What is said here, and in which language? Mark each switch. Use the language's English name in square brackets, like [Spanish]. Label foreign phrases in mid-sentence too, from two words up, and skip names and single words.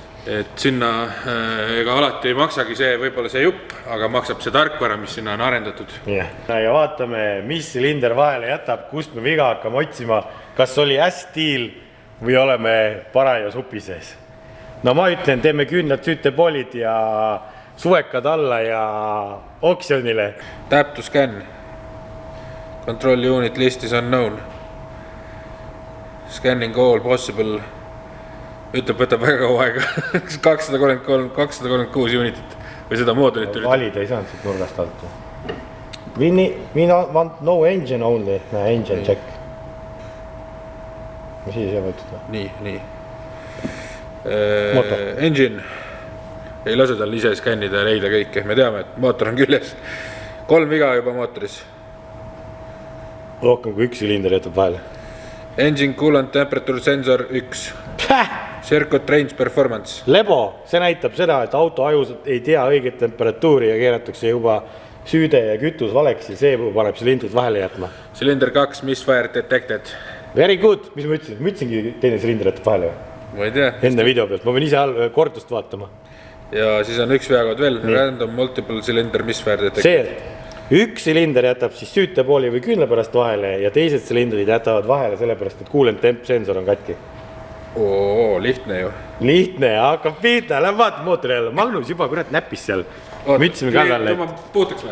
[Estonian] et sinna ega alati ei maksagi see, võib-olla see jupp, aga maksab see tarkvara, mis sinna on arendatud. Ja vaatame, mis silinder vahele jätab, kust me viga hakkame otsima, kas oli ästiil või oleme paraja supi sees. No ma ütlen, teeme küünlad süütepoolid ja suvekad alla ja oksjonile. [English] Tap to scan. Control unit list is unknown. Scanning all possible. [Estonian] Ütleb, võtab väga kaua aega. 236 unitit või seda moodulit üritab. Valida ei saanud siit nurgast alt. [English] We want no engine only. Engine check. [Estonian] Mis siis ei võetud? Nii. Engine. Ei lase tal ise skännida ja leida kõike. Me teame, et mootor on küljes. 3 viga juba mootoris. Rohkem kui 1 silinder jätab vahele. [English] Engine coolant temperature sensor 1. Circuit range performance. Lebo, [Estonian] see näitab seda, et auto ajus ei tea õiget temperatuuri ja keeratakse juba süüde ja kütus valeks ja see paneb silindrid vahele jätma. [English] Silinder 2, misfire detected. Very good, [Estonian] mis ma ütlesin? Ma ütlesingi teine silinder jätab vahele või? Ma ei tea. Enne video pealt, ma pean ise kordust vaatama. Ja siis on üks veakood veel, [English] random multiple cylinder misfire detected. [Estonian] See, et üks silinder jätab siis süütepooli või küünla pärast vahele ja teised silindrid jätavad vahele sellepärast, et [English] coolant temp sensor [Estonian] on katki. Oo, lihtne ju. Lihtne, hakkab pihta, lähen vaata mootori jälle. Magnus juba kurat näppis seal. Mütsime kallale. Ma puutuks või?